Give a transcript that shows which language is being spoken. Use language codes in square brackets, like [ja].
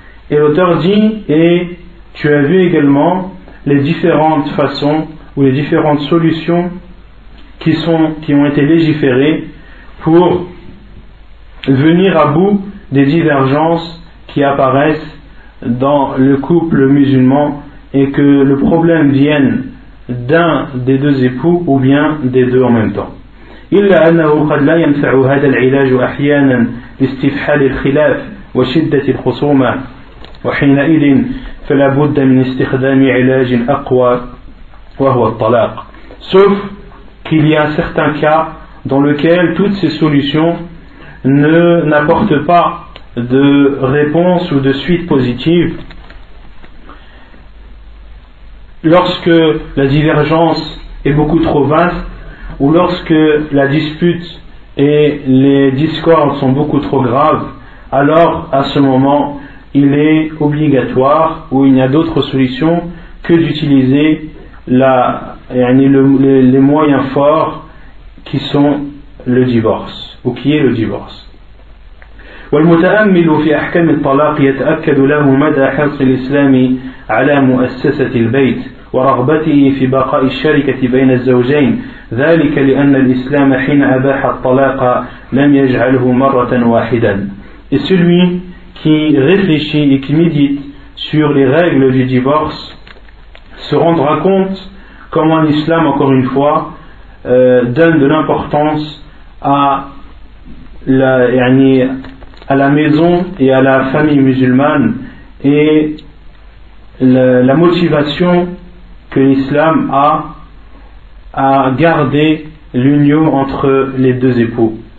[fr] Et l'auteur dit, et tu as vu également les différentes façons ou les différentes solutions qui ont été légiférées pour venir à bout des divergences qui apparaissent dans le couple musulman et que le problème vienne d'un des deux époux ou bien des deux en même temps. [ar] إلا أنه قد لا ينفع هذا العلاج أحيانا لاستفحال الخلاف وشدة الخصومة وحينئذ فلا بد من استخدام علاج أقوى وهو الطلاق. [fr] Sauf qu'il y a un certain cas dans lequel toutes ces solutions ne n'apportent pas de réponse ou de suite positive lorsque la divergence est beaucoup trop vaste ou lorsque la dispute et les discordes sont beaucoup trop graves, alors à ce moment, il est obligatoire, ou il n'y a d'autre solution que d'utiliser les moyens forts qui sont le divorce, ou qui est le divorce. [ar] والمتأمل في أحكام الطلاق يتأكد له مدى حرص الإسلام على مؤسسة البيت ورغبته في بقاء الشركة بين الزوجين ذلك لأن الإسلام حين أباح الطلاق لم يجعله مرة واحدة. [fr] Et celui qui réfléchit et qui médite sur les règles du divorce se rendra compte comment l'Islam, encore une fois, donne de l'importance à la maison et à la famille musulmane et la motivation que l'Islam a à garder l'union entre les deux époux.